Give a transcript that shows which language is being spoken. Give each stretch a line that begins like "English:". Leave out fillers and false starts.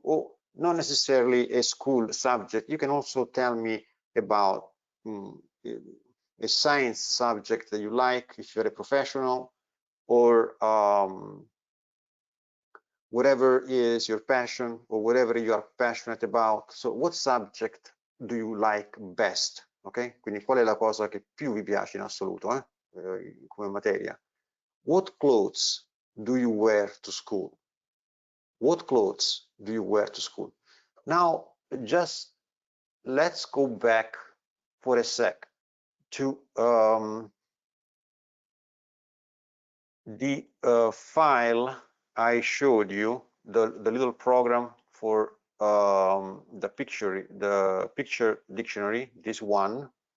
English: Or not necessarily a school subject. You can also tell me about a science subject that you like if you're a professional, or whatever is your passion or whatever you are passionate about. So what subject do you like best? Ok?
Italian: Quindi qual è la cosa che più vi piace in assoluto come materia?
English: What clothes do you wear to school? What clothes do you wear to school? Now, just let's go back for a sec to the file I showed you, the little program for the picture dictionary, this one.